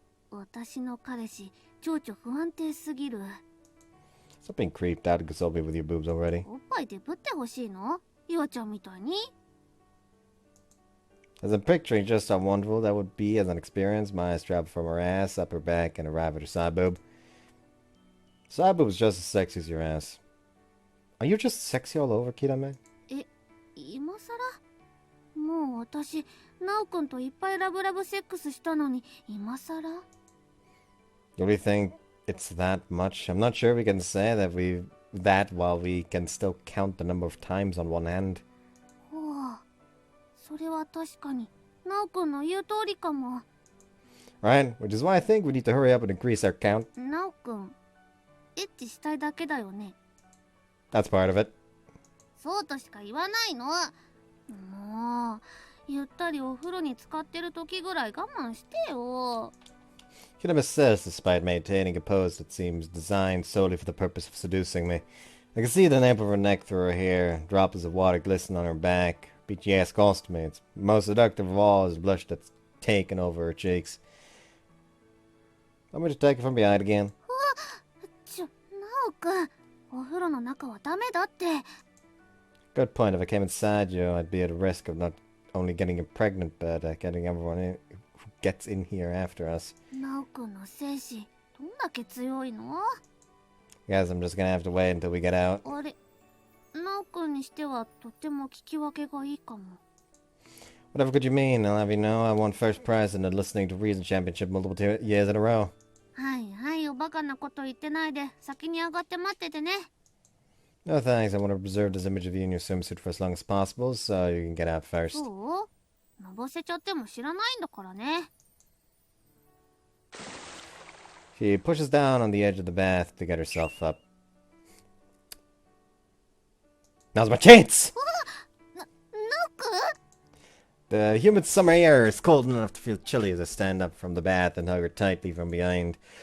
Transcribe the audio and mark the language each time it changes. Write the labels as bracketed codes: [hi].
[ja] 私の彼氏情緒不安定すぎる。 [en] Stop being creeped out and console me with your boobs already. [ja] おっぱいでぶってほしいの？ユアちゃんみたいに。 [en] As I'm picturing just how wonderful that would be as an experience, my eyes travel from her ass, up her back, and arrive at her side boob. Side boob is just as sexy as your ass. Are you just sexy all over, Kirame? [ja] 今さら？もう私、ナオくんといっぱいラブラブセックスしたのに、今さら？ [en] You really think it's that much? I'm not sure we can say that while we can still count the number of times on one hand. [ja] それは確かに。ナオくんの言う通りかも。 [en] Right? Which is why I think we need to hurry up and increase our count. [ja] ナオくん、エッチしたいだけだよね。 [en] That's part of it. [ja] そうとしか言わないの。もう、ゆったりお風呂に浸かってる時ぐらい我慢してよ。 [en] Kirame says, despite maintaining a pose that seems designed solely for the purpose of seducing me. I can see the nape of her neck through her hair, droplets of water glisten on her back. BTS calls to me. It's most seductive of all is the blush that's taken over her cheeks. Want me to take it from behind again? [ja] ナオくん、お風呂の中はダメだって。 [en] Good point. If I came inside you, I'd be at a risk of not only getting you pregnant, but getting everyone who gets in here after us. [ja] ナオくんの精子、どんだけ強いの？ [en] Guess I'm just gonna have to wait until we get out. [ja] あれ、ナオくんにしてはとても聞き分けがいいかも。 [en] Whatever could you mean? I'll have you know I won first prize in the Listening to Reason Championship multiple years in a row. [ja] はいはい、おバカなこと言ってないで、先に上がって待っててね。 [en] No thanks. I want to preserve this image of you in your swimsuit for as long as possible, so you can get out first. [ja] そう？のぼせちゃっても知らないんだからね。 [en] She pushes down on the edge of the bath to get herself up. Now's my chance! [ja] ナオくん？ [en] The humid summer air is cold enough to feel chilly as I stand up from the bath and hug her tightly from behind.